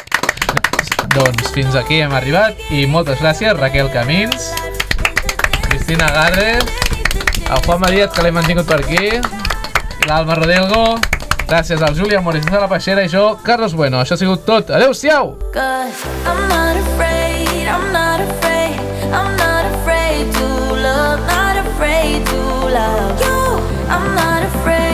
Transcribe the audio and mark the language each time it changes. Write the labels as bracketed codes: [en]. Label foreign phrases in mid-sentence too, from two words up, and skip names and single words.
[ca] Doncs fins aquí hem arribat i moltes gràcies, Raquel Camins, Cristina Garres, el Juanma Díaz, que l'hem mantingut per aquí, i l'Alma Rodelgo. Gràcies al Júlia Morís de la Peixera i jo, Carlos Bueno. Això ha sigut tot. Adéu-siau! [en] I'm not afraid to love, not afraid to love you. I'm not afraid.